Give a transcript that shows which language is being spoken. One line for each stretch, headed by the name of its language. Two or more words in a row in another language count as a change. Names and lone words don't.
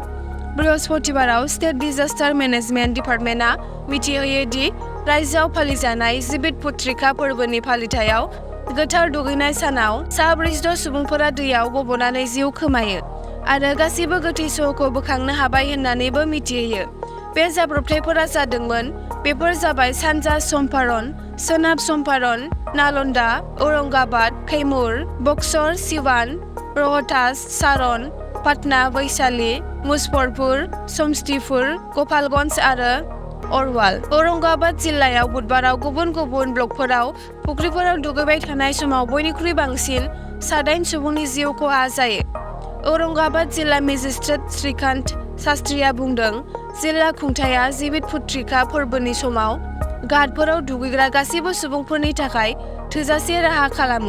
Bodo: बृहस्पतिबाराव स्टेट डिजास्टार मेनेजमेन्ट डिपार्टमेन्टआ मिथिहोयो दि रायजोआव फालिजानाय जीवित पुत्रिका फोरबोनि फालिथायाव गोथार दुगैनाय सानाव सा 46 सुबुंफोरा दैयाव गबनानै जिउ खोमायो आरो गासैबो गोथै सह'खौ बोखांनो हाबाय होननानैबो मिथिहोयो। बे जाब्रबथायफोरा जादोंमोन। बेफोर जाबाय सानजा चम्पारण, सोनाब चम्पारण, नालन्दा, औरंगाबाद, कैमूर, बक्सर, सिवान, रोहतास, सारण, पाटना, वैशाली, मुजफ्फरपुर, समस्तीपुर, गोपालगंज आरो अरवाल। औरंगाबाद जिल्लायाव बुधबाराव गुबुन गुबुन ब्लकफोराव फुख्रिफोराव दुगैबाय थानाय समाव बयनिख्रुइ बांसिन 8 सुबुंनि जिउ खहा जायो। औरंगाबाद जिल्ला मेजिस्ट्रेट श्रीकांत शास्त्रीआ बुंदों, जिल्ला खुंथायआ जीवित पुत्रिका फोरबोनि समाव घाटफोराव दुगैग्रा गासैबो सुबुंफोरनि थाखाय थोजासे राहा खालामो।